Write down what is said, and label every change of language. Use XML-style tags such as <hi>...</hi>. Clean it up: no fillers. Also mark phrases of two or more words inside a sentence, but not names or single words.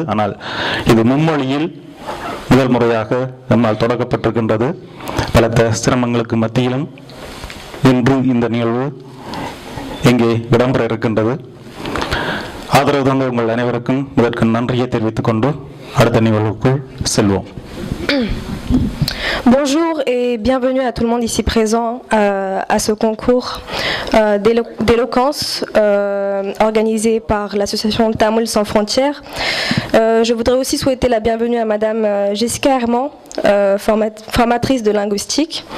<ta>ஆனால் இது மும்மொழியில் முதல் முறையாக நம்மால் தொடங்கப்பட்டிருக்கின்றது. பலத்த சிரமங்களுக்கு மத்தியிலும் இன்று இந்த நிகழ்வு இங்கே இடம்பெற இருக்கின்றது. ஆதரவு தந்த உங்கள் அனைவருக்கும் இதற்கு நன்றியை தெரிவித்துக் கொண்டு அடுத்த நிகழ்வுக்குள் செல்வோம்.</ta> <fr>Bonjour et bienvenue à tout le monde ici présent à ce concours d'éloquence organisé par l'association Tamoul sans frontières. Je voudrais aussi souhaiter la bienvenue à Madame Jessica Herman, formatrice de linguistique.</fr>